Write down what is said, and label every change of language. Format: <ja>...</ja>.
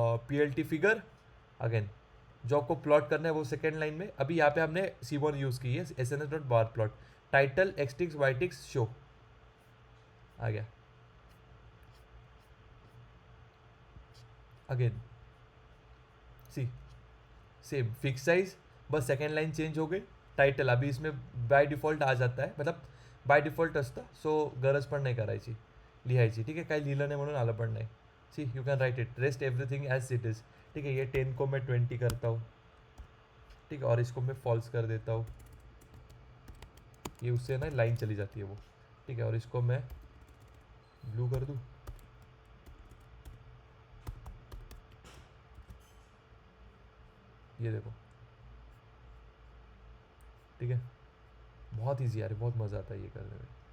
<hi>PLT figure, again जो आपको plot करना है वो सेकेंड लाइन में, अभी यहाँ पे हमने सीबॉन यूज़ की है, SNS dot bar plot, title एक्सटिक्स वाइटिक्स show आ गया। अगेन सी सेम फिक्स साइज, बस सेकेंड लाइन चेंज हो गई। टायटल अभी इसमें बाय डिफॉल्ट आ जाता है, मतलब</hi> <mr>बाय डिफॉल्ट असतं, सो गरज पण नाही करायची लिहायची,</mr> <hi>ठीक है,</hi> <mr>काही लिहिलं नाही म्हणून आलं पण नाही।</mr> <en>see you can write it, rest everything as it is,</en> <hi>ठीक है। ये 10 को मैं 20 करता हूँ, ठीक है, और इसको मैं फॉल्स कर देता हूँ, ये उससे ना लाइन चली जाती है वो, ठीक है, और इसको मैं ब्लू कर दूँ, ये देखो, ठीक है, बहुत ईजी यार, बहुत मज़ा आता है ये करने में।</hi>